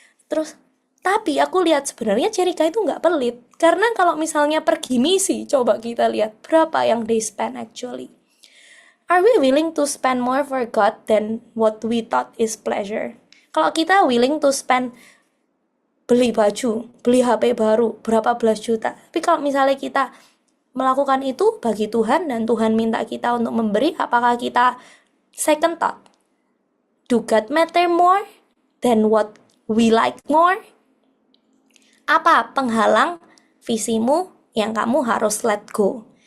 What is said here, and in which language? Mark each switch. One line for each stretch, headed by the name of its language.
Indonesian: Terus tapi aku lihat sebenarnya Jerica itu nggak pelit, karena kalau misalnya pergi misi, coba kita lihat berapa yang
English: they spend actually. Are we willing to spend more for God than what we thought is pleasure?
Indonesian: Kalau kita
English: willing to spend
Indonesian: beli baju, beli HP baru, berapa belas juta. Tapi kalau misalnya kita melakukan itu bagi Tuhan dan Tuhan minta kita untuk memberi, apakah kita second thought?
English: Do God matter more than what we like more?
Indonesian: Apa penghalang visimu yang kamu harus let go?